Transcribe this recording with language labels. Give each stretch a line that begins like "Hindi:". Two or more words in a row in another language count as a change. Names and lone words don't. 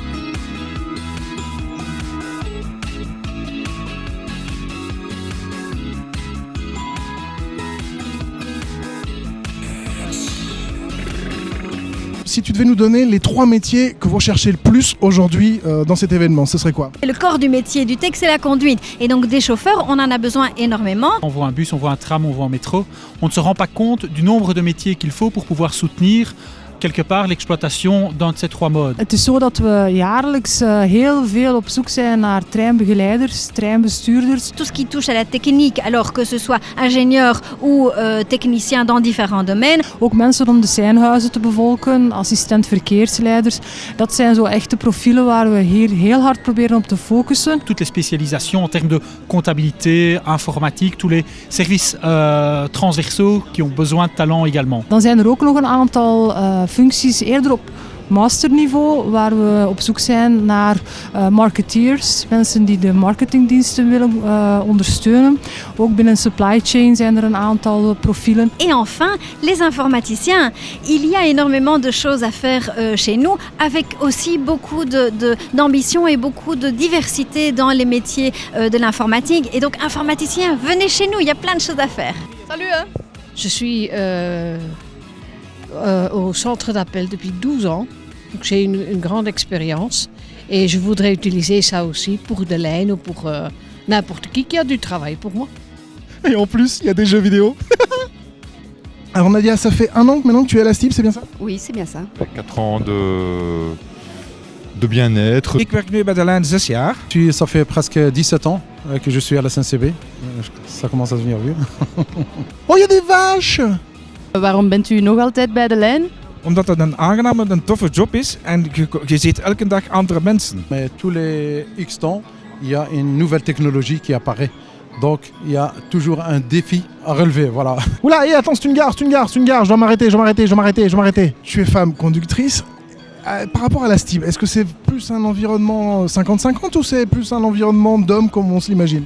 French: Si tu devais nous donner les 3 métiers que vous recherchez le plus aujourd'hui dans cet événement, ce serait quoi? Le corps du métier du tech, c'est la conduite. Et donc des chauffeurs, on en a besoin énormément. On voit un bus, on voit un tram, on voit un métro. On ne se rend pas compte du nombre de métiers qu'il faut pour pouvoir soutenir quelque part l'exploitation d'un de ces 3 modes.
Dutch: Het is zo dat we jaarlijks heel veel op zoek zijn naar treinbegeleiders, treinbestuurders.
French: Tout ce qui touche à la technique, alors que ce soit ingénieur ou technicien dans différents domaines.
Dutch: Ook mensen om de seinhuizen te bevolken, assistent verkeersleiders. Dat zijn zo echte profielen waar we hier heel hard proberen op te focussen.
French: Toutes les spécialisations en termes de comptabilité, informatique, tous les services transversaux qui ont besoin de talent également.
Dutch: Dan zijn er ook nog een aantal functies eerder op masterniveau, waar we op zoek zijn naar marketeers, mensen die de marketingdiensten willen ondersteunen. Ook binnen
English: supply chain
Dutch: zijn er een aantal profielen.
French: Et enfin, les informaticiens. Il y a énormément de choses à faire chez nous, avec aussi beaucoup d'ambition et beaucoup de diversité dans les métiers de l'informatique. Et donc, informaticiens, venez chez nous, il y a plein de choses à faire. Salut hein. Je suis au centre d'appel depuis 12 ans, donc j'ai une grande expérience et je voudrais utiliser ça aussi pour de l'aide ou pour n'importe qui a du travail pour moi. Et en plus, il y a des jeux vidéo. Alors Nadia, ça fait 1 an maintenant que tu es à la STIB, c'est bien ça? Oui, c'est bien ça. 4 ans de bien-être.
Dutch: Ik werk nu bij de lijn 6 jaar.
French: Ça fait presque 17 ans que je suis à la SNCB. Ça commence à devenir vieux. Oh, il y a des vaches!
Dutch: Waarom bent u nog altijd bij de lijn? Omdat het een aangename en toffe job is en je ziet elke dag andere mensen.
French: Mais tous les X temps, il y a une nouvelle technologie qui apparaît. Donc il y a toujours un défi à relever, voilà. Oula, et attends, c'est une gare, je dois m'arrêter. Tu es femme conductrice. Par rapport à la STIB, est-ce que c'est plus un environnement 50-50 ou c'est plus un environnement d'hommes comme on se l'imagine?